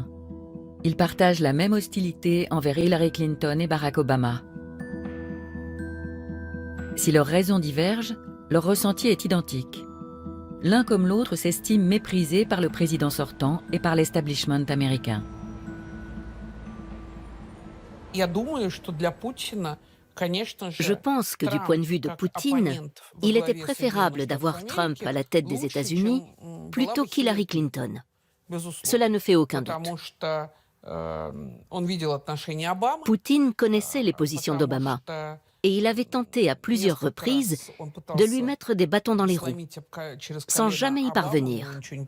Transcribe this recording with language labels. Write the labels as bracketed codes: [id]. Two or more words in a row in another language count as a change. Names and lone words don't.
[fr] Ils partagent la même hostilité envers Hillary Clinton et Barack Obama. Si leurs raisons divergent, leur ressenti est identique. L'un comme l'autre s'estime méprisé par le président sortant et par l'establishment américain. [ru] Я думаю, что для Путина [fr] Je pense que du point de vue de Poutine, il était préférable d'avoir Trump à la tête des États-Unis plutôt qu'Hillary Clinton. Cela ne fait aucun doute. Poutine connaissait les positions d'Obama et il avait tenté à plusieurs reprises de lui mettre des bâtons dans les roues, sans jamais y parvenir.